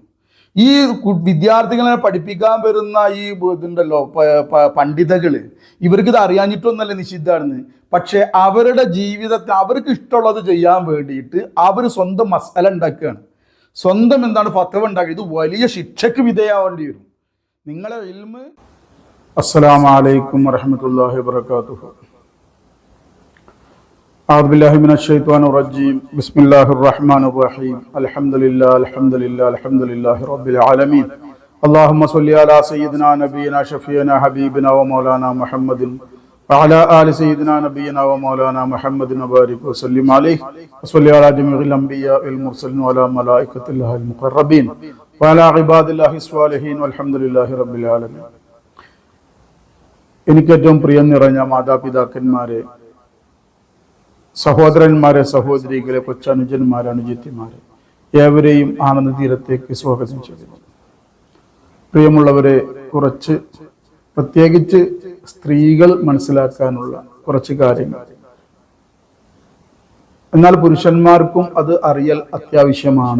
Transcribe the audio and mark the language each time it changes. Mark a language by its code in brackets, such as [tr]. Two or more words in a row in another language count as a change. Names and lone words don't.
[ml] ഈ വിദ്യാർത്ഥികളെ പഠിപ്പിക്കാൻ വരുന്ന ഈ ഇതുണ്ടല്ലോ പണ്ഡിതകൾ, ഇവർക്കിത് അറിയാഞ്ഞിട്ടൊന്നല്ല നിഷിദ്ധാണെന്ന്. പക്ഷെ അവരുടെ ജീവിതത്തിൽ അവർക്ക് ഇഷ്ടമുള്ളത് ചെയ്യാൻ വേണ്ടിയിട്ട് അവർ സ്വന്തം മസാല ഉണ്ടാക്കുകയാണ്, സ്വന്തം എന്താണ് ഫത്വ ഉണ്ടാക്കുക. ഇത് വലിയ ശിക്ഷയ്ക്ക് വിധേയമാവേണ്ടി വരും. നിങ്ങളെ ഇൽമ്. [ar] السلام عليكم ورحمة الله وبركاته. أعوذ بالله من الشيطان الرجيم. بسم الله الرحمن الرحيم. الحمد لله رب العالمين. اللهم صل على سيدنا نبينا شفيعنا حبيبنا ومولانا محمد وعلى آل سيدنا نبينا ومولانا محمد وبارك وسلم عليه وصل على جميع الأنبياء والمرسلين وعلى ملائكة الله المقربين وعلى عباد الله الصالحين والحمد لله رب العالمين. [ml] എനിക്ക് ഏറ്റവും പ്രിയം നിറഞ്ഞ മാതാപിതാക്കന്മാരെ, സഹോദരന്മാരെ, സഹോദരികളെ, കൊച്ചനുജന്മാരെ, അനുജത്തിമാരെ, ഏവരെയും ആനന്ദ തീരത്തേക്ക് സ്വാഗതം ചെയ്യുന്നു. പ്രിയമുള്ളവരെ, കുറച്ച് പ്രത്യേകിച്ച് സ്ത്രീകൾ മനസ്സിലാക്കാനുള്ള കുറച്ച് കാര്യങ്ങൾ, എന്നാൽ പുരുഷന്മാർക്കും അത് അറിയൽ അത്യാവശ്യമാണ്.